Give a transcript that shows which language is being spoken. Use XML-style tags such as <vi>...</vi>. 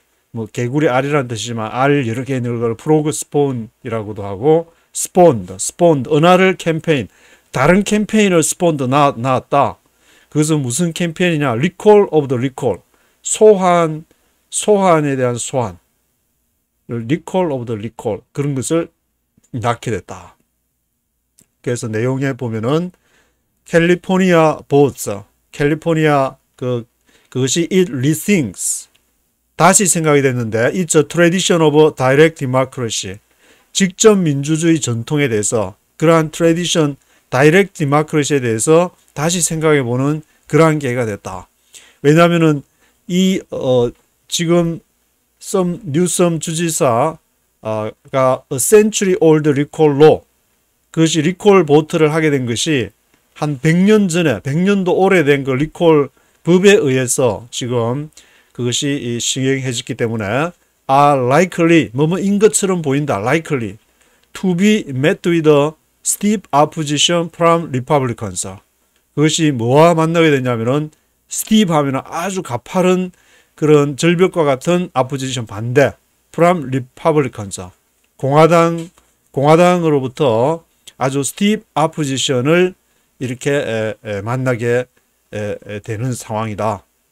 <ko>뭐 개구리 알이라는 뜻이지만 알 여러 개 있는 걸 프로그 스폰이라고도 하고, spawned, 은하를 캠페인, 다른 캠페인을 spawned 나왔다. 그것은 무슨 캠페인이냐?</ko> <en>Recall of the recall.</en> <ko>소환에 대한 소환을</ko> <en>recall of the recall</en> <ko>그런 것을 낳게 됐다. 그래서 내용에 보면은 캘리포니아 보스, 캘리포니아 그것이</ko> <en>it rethinks</en> <ko>다시 생각이 됐는데</ko> <en>it's a tradition of direct democracy</en> <ko>직접 민주주의 전통에 대해서 그러한 트레디션 다이렉트 디모크라시에 대해서 다시 생각해 보는 그러한 계기가 됐다. 왜냐하면은 지금 뉴섬 주지사가</ko> <en>a century old recall law</en> <ko>그것이 리콜 보트를 하게 된 것이 한 100년 전에 100년도 오래된 그 리콜 법에 의해서 지금 그것이 시행해졌기 때문에</ko> <en>are likely</en> <ko>뭐뭐인 것처럼 보인다.</ko> <en>likely to be met with a steep opposition from Republicans.</en> <ko>그것이 뭐와 만나게 되냐면은 steep 하면은 아주 가파른 그런 절벽과 같은 opposition 반대 from Republicans. 공화당으로부터 아주</ko> <en>steep opposition</en> <ko>을 이렇게 만나게 되는 상황이다.</ko>